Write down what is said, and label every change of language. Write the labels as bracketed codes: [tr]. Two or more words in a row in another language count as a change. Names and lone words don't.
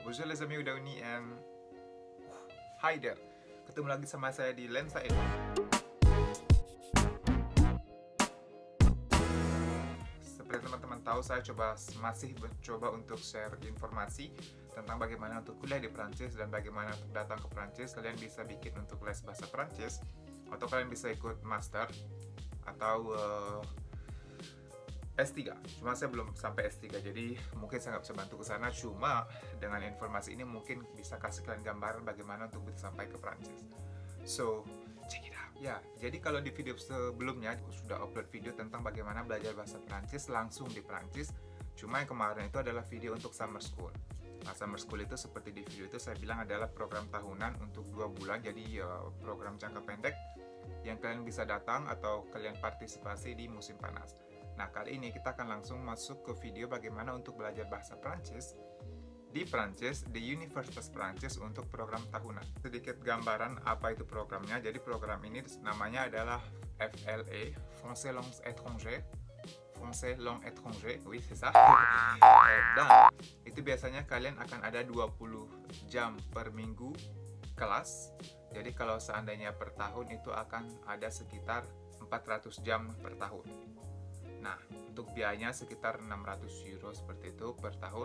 [fr] Bonjour les amis Udauni [en] and hi there. [id] Ketemu lagi sama saya di Lensa Edu. Seperti teman-teman tahu, saya masih mencoba untuk share informasi tentang bagaimana untuk kuliah di Perancis dan bagaimana untuk datang ke Perancis. Kalian bisa bikin untuk les bahasa Perancis, atau kalian bisa ikut master atau S3. Cuma saya belum sampai S3, jadi mungkin saya nggak bisa bantu ke sana. Cuma dengan informasi ini mungkin bisa kasih kalian gambaran bagaimana untuk bisa sampai ke Prancis. [en] So, check it out. [id] Ya, jadi kalau di video sebelumnya aku sudah upload video tentang bagaimana belajar bahasa Prancis langsung di Prancis. Cuma yang kemarin itu adalah video untuk [en] summer school. [id] Nah, [en] summer school [id] itu seperti di video itu saya bilang adalah program tahunan untuk 2 bulan. Jadi program jangka pendek yang kalian bisa datang atau kalian partisipasi di musim panas. Nah, kali ini kita akan langsung masuk ke video bagaimana untuk belajar bahasa Prancis di Prancis, di Universitas Prancis untuk program tahunan. Sedikit gambaran apa itu programnya. Jadi program ini namanya adalah FLE, Français Langues Étrangères. [fr] Français Langues Étrangères, oui c'est ça. [id] Dan itu biasanya kalian akan ada 20 jam per minggu kelas. Jadi kalau seandainya per tahun itu akan ada sekitar 400 jam per tahun. Nah, untuk biayanya sekitar 600 euro seperti itu per tahun.